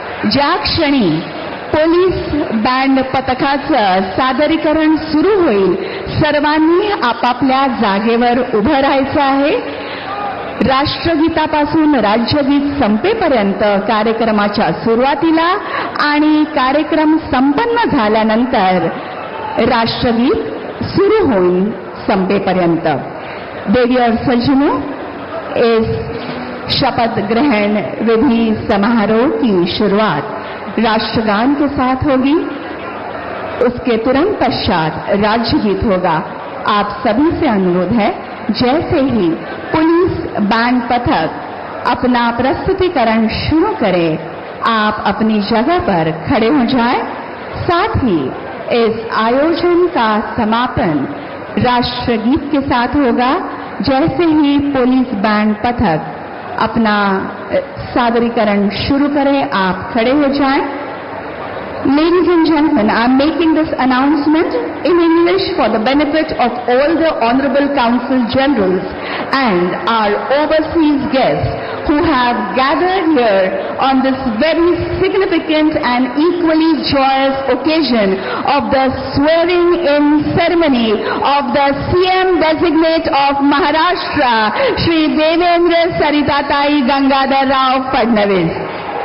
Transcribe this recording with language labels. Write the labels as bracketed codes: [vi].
[mr] ज्या क्षणी police band पथकाचं सादरीकरण सुरू होईल सर्वांनी आपापल्या जागेवर उभं राहायचं आहे. राष्ट्रगीतापासून राज्यगीत संपेपर्यंत कार्यक्रमाच्या सुरुवातीला आणि कार्यक्रम संपन्न झाल्यानंतर राष्ट्रगीत सुरू होईल संपेपर्यंत. [hi] देवी और सज्जनों, इस शपथ ग्रहण विधि समारोह की शुरुआत राष्ट्रगान के साथ होगी. उसके तुरंत पश्चात राज्यगीत होगा. आप सभी से अनुरोध है, जैसे ही पुलिस बैंड पथक अपना प्रस्तुतिकरण शुरू करे आप अपनी जगह पर खड़े हो जाएं. साथ ही इस आयोजन का समापन राष्ट्रगीत के साथ होगा. जैसे ही पुलिस बैंड पथक अपना सादरीकरण शुरू करें आप खड़े हो जाएं. [en] Ladies and gentlemen, I am making this announcement in English for the benefit of all the Honorable Consul Generals and our overseas guests who have gathered here on this very significant and equally joyous occasion of the swearing-in ceremony of the CM designate of Maharashtra, Shri Devendra Saritatai Gangadhar Rao Fadnavis.